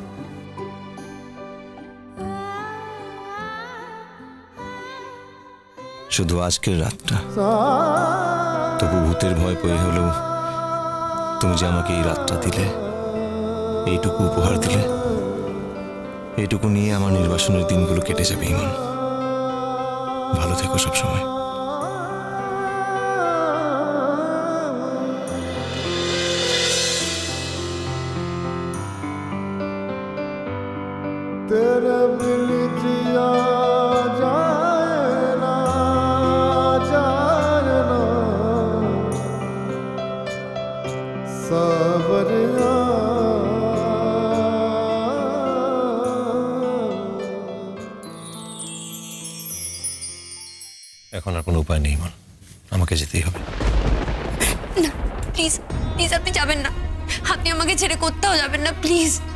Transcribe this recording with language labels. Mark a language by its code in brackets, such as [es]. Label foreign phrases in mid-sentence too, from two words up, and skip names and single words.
[bn] শুধু আজকের রাতটা, তবু ভূতের ভয় পেয়ে হলেও তুমি যে আমাকে এই রাতটা দিলে, এইটুকু উপহার দিলে, এইটুকু নিয়ে আমার নির্বাসনের দিনগুলো কেটে যাবে ইমন। ভালো থেকো সবসময়। [hi] तेरे बिन जिया जाए ना सावरिया। [bn] এখন আর কোনো উপায় নেই ইমন, আমাকে যেতেই হবে। না প্লিজ প্লিজ, আপনি যাবেন না। আপনি আমাকে ছেড়ে কোথাও যাবেন না প্লিজ।